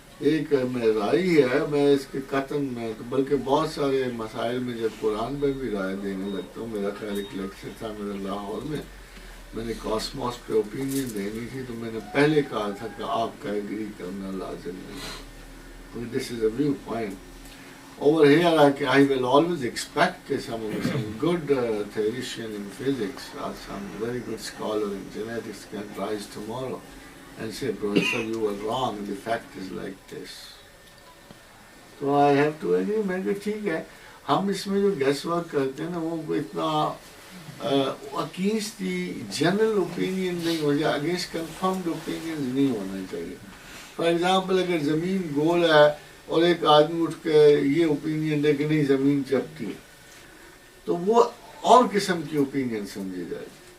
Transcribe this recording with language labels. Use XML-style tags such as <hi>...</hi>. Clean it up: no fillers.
<ur>ایک میں رائے ہے، میں اس کے قطن میں بلکہ بہت سارے مسائل میں جب قرآن میں بھی رائے دینے لگتا ہوں. میرا خیال ایک لیکچر تھا میرا لاہور میں نے کاسموس پہ اوپینین دینی تھی، تو میں نے پہلے کہا تھا کہ آپ کا ایگری کرنا لازم نہیں.</ur> <en>This is a view point. Over here I will always expect some good theoretician in physics or some very good scholar in genetics can rise tomorrow and say, Professor, you were wrong, the fact is like this. So I have to agree.</en> <ur>میں کہ ٹھیک ہے، ہم اس میں جو guess work کرتے ہیں نا، وہ اتنا اگینسٹ دی جنرل اوپینین نہیں ہو جائے، اگینسٹ کنفرمڈ اوپینین نہیں ہونا چاہیے. فار ایگزامپل اگر زمین گول ہے اور ایک آدمی اٹھ کے یہ اوپینین دے کہ نہیں زمین چپٹی ہے، تو وہ اور قسم کی اوپینین سمجھی جائے گی.</ur>